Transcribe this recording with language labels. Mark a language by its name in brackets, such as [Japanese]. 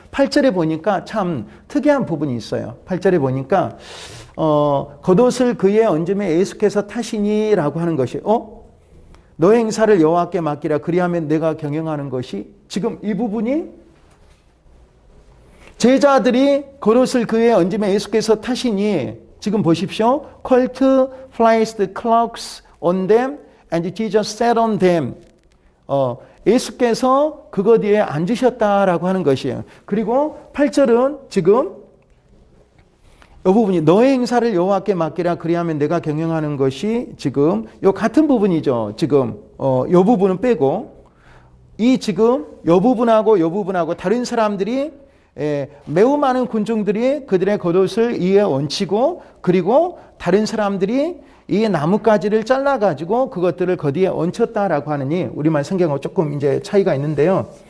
[Korean] 8절에 보니까 참 특이한 부분이 있어요. 8절에 보니까 겉옷을 그의 얹음에 예수께서 타시니라고 하는 것이 너의 행사를 여호와께 맡기라. 그리하면 내가 경영하는 것이, 지금 이 부분이 제자들이 겉옷을 그에 얹으며 예수께서 타시니, 지금 보십시오. [English] Colt placed cloaks on them and Jesus sat on them. [Korean] 예수께서 그것 위에 앉으셨다라고 하는 것이에요. 그리고 8절은 지금 이 부분이 너의 행사를 여호와께 맡기라. 그리하면 내가 경영하는 것이, 지금 이 같은 부분이죠. 지금 이 부분은 빼고, 이 지금 이 부분하고 다른 사람들이, 매우 많은 군중들이 그들의 겉옷을 이에 얹히고, 그리고 다른 사람들이 이 나뭇가지를 잘라가지고 그것들을 거기에 얹혔다라고 하느니, 우리말 성경하고 조금 이제 차이가 있는데요.